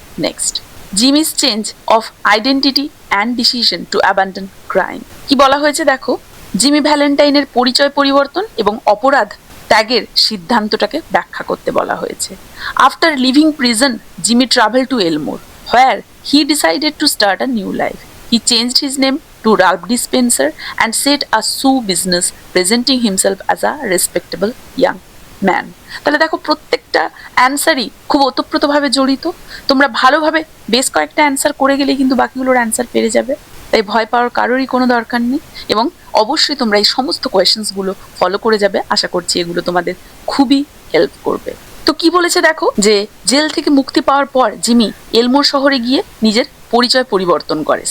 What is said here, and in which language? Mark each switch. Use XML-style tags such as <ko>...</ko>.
<en>Next, Jimmy's change of identity and decision to abandon crime.</en> <bn>কি বলা হয়েছে দেখো, জিমি ভ্যালেন্টাইনের পরিচয় পরিবর্তন এবং অপরাধ ত্যাগের সিদ্ধান্তটাকে ব্যাখ্যা করতে বলা হয়েছে।</bn> <en>After living prison, Jimmy travel to Elmore, where he decided to start a new life. He changed his name to Ralph D. Spencer and set a shoe business, presenting himself as a respectable young man.</en> <bn>তাহলে দেখো প্রত্যেকটা অ্যান্সারই খুব ওতপ্রোতভাবে জড়িত। তোমরা ভালোভাবে বেশ কয়েকটা অ্যান্সার করে গেলেই কিন্তু বাকিগুলোর অ্যান্সার পেরে যাবে, তাই ভয় পাওয়ার কারোরই কোনো দরকার নেই। এবং অবশ্যই তোমরা এই সমস্ত কোয়েশ্চেন্সগুলো ফলো করে যাবে। আশা করছি এগুলো তোমাদের খুবই হেল্প করবে। তো কি বলেছে দেখো, যে জেল থেকে মুক্তি পাওয়ার পর জিমি এলমোর শহরে গিয়ে নিজের পরিচয় পরিবর্তন করে।</bn>